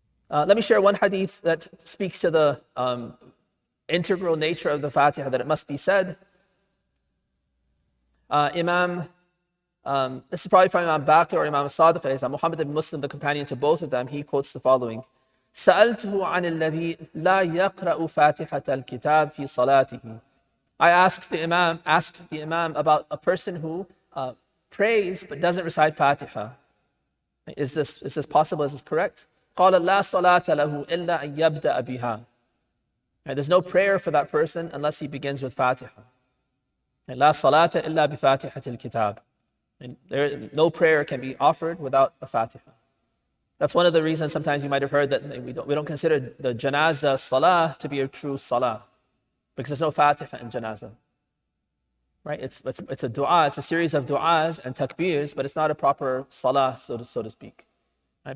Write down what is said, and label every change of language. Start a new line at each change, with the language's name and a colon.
English: Let me share one hadith that speaks to the integral nature of the Fatiha, that it must be said. This is probably from Imam Baqir or Imam Sadiq, Muhammad ibn Muslim, the companion to both of them. He quotes the following:
Arabic: سألته عن الذي لا يقرأ فاتحة الكتاب في صلاته.
English: I asked the Imam about a person who prays but doesn't recite Fatiha. Is this possible? Is this correct?
Arabic: قال لا صلاة له إلا أن يبدأ بها.
English: And there's no prayer for that person unless he begins with Fatiha. And
Arabic: لا صلاة إلا بفاتحة الكتاب.
English: And no prayer can be offered without a Fatiha. That's one of the reasons sometimes you might have heard that we don't consider the janazah salah to be a true salah, because there's no Fatiha in janazah. Right? It's a dua, it's a series of du'as and takbirs, but it's not a proper salah, so to speak. Right?